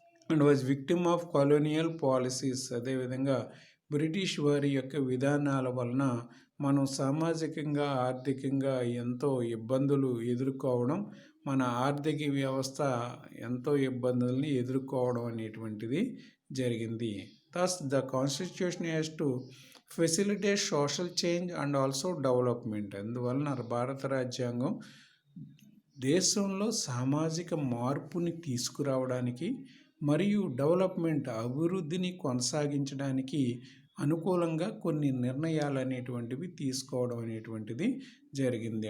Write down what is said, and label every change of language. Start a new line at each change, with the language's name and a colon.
English: and was victim of colonial policies,
Telugu: అదేవిధంగా British వారి యొక్క విధానాల వలన మనం సామాజికంగా, ఆర్థికంగా ఎంతో ఇబ్బందులు ఎదుర్కోవడం, మన ఆర్థిక వ్యవస్థ ఎంతో ఇబ్బందుల్ని ఎదుర్కోవడం అనేటువంటిది జరిగింది.
English: thus the constitution has to facilitate social change and also development.
Telugu: అందువలన భారత రాజ్యాంగం దేశంలో సామాజిక మార్పుని తీసుకురావడానికి మరియు డెవలప్మెంట్, అభివృద్ధిని కొనసాగించడానికి అనుకూలంగా కొన్ని నిర్ణయాలు అనేటువంటివి తీసుకోవడం అనేటువంటిది జరిగింది.